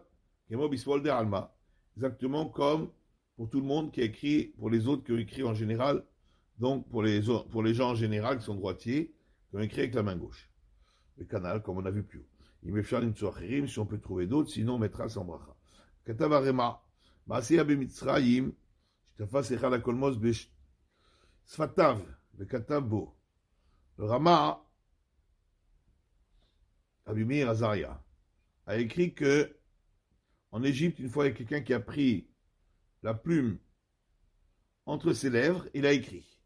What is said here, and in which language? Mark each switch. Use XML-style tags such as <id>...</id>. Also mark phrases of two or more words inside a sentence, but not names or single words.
<he>כמו בשמאל דעלמא.</he> <fr>Exactement comme pour tout le monde qui a écrit, pour les autres qui ont écrit en général, donc pour les gens en général qui sont droitiers, qui ont écrit avec la main gauche. Le canal, comme on a vu plus haut. Si on peut trouver d'autres, sinon on mettra sans bracha.</fr> <he>כתב הרמ"א. מעשה במצרים. שתפס אחד הקולמוס בשפתיו. וכתב בו.</he> <fr>Le Rama, Abimir Azaria, a écrit que en Égypte, une fois, il y a quelqu'un qui a pris la plume entre ses lèvres, il a écrit.</fr>